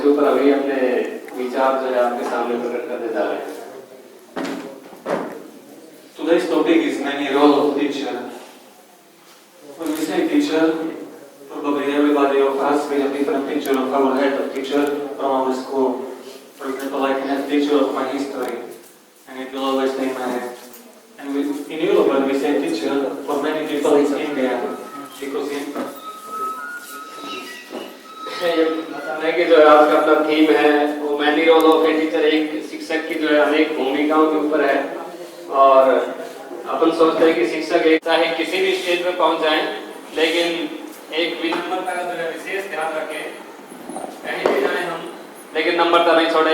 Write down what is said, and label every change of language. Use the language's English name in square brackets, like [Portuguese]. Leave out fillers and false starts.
[Hindi] अभी अपने विचार जो है आपके सामने प्रकट करने जा रहे हैं। [English] Today's topic is many role of teacher. When we say teacher, probably everybody of us we have different picture of our head of teacher from our school. For example, I can have teacher of my history, and it will always stay in my head. And in Europe, when we say teacher, for many people it's India, because [Hindi] ये बताने की जो है आपका अपना theme है वो [English] many role of a teacher, [Hindi] एक शिक्षक की जो है अनेक भूमिकाओं के ऊपर है। और अपन सोचते हैं कि शिक्षक एक चाहे किसी भी स्टेज पे पहुंच जाएं, लेकिन एक विनम्रता का जो है विशेष ध्यान रखें, कहीं भी जाएं हम, लेकिन नम्रता नहीं छोड़े।